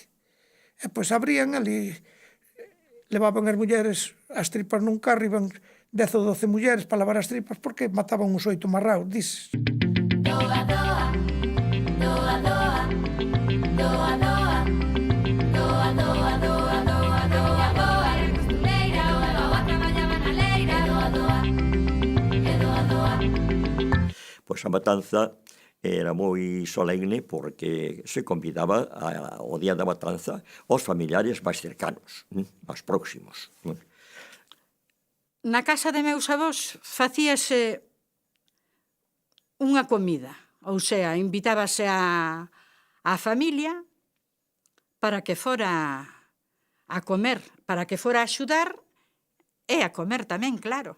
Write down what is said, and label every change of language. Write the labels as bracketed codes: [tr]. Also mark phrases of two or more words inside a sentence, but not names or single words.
[gl] E pois abrían ali, levaban as mulleres as tripas nun carro, iban 10 ou 12 mulleres para lavar as tripas, porque mataban uns 8 marraos, dices. Doa, doa, doa, doa, doa, doa, doa, doa, doa, doa, doa, doa, era costureira, o doa traballaba na leira, doa, doa, e doa, doa. Pois a matanza era moi solemne porque se convidaba ao día da matanza aos familiares máis cercanos, máis próximos. Na casa de meus avós facíase unha comida, ou sea, invitábase a familia para que fora a comer, para que fora a axudar e a comer tamén, claro.